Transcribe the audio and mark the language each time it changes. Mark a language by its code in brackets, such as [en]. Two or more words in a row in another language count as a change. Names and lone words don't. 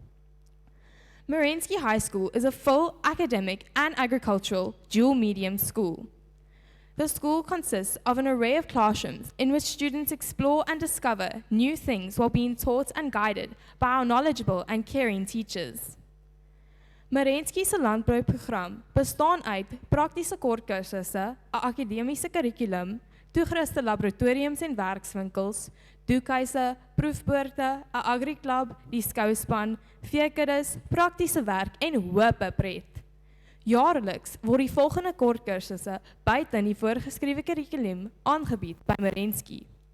[en] Merensky High School is a full academic and agricultural dual medium school. The school consists of an array of classrooms in which students explore and discover new things while being taught and guided by our knowledgeable and caring teachers. [af] Merensky se landbouprogram bestaan uit praktiese kortkursusse, 'n akademiese kurrikulum, toegeruste laboratoriums en werkswinkels, doekhuise, proefboorde, 'n agriklub, die skouspan, veekuddes, praktiese werk en hope pret. Jaarliks word die volgende kortkursusse buite die voorgeskrewe kurrikulum aangebied by Merensky.